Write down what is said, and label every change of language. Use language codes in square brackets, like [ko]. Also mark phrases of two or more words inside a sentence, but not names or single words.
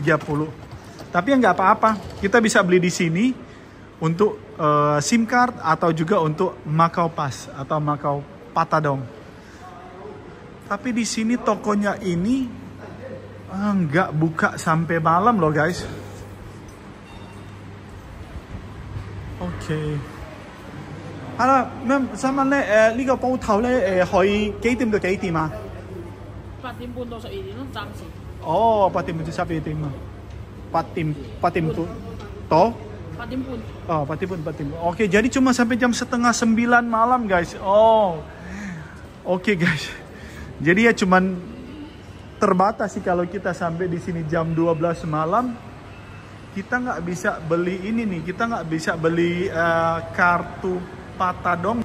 [id] Tapi ya nggak apa-apa, kita bisa beli di sini untuk [en] SIM card [id] atau juga untuk Macau Pass atau Macau Patadong. Tapi di sini tokonya ini nggak buka sampai malam loh guys. Oke. Halo, ma'am, [yue] 想問咧呢個鋪頭咧去幾點到幾點啊？8點半到12點咯，暫時。哦，8點半至12點啊。8點半toh? 8 點半. Oh, 8 點半. [id] Oke, jadi cuma sampai jam setengah 9 malam guys. Oh, oke guys. Jadi ya cuman terbatas sih kalau kita sampai di sini jam 12 malam. Kita nggak bisa beli ini nih. Kita nggak bisa beli kartu Patadong.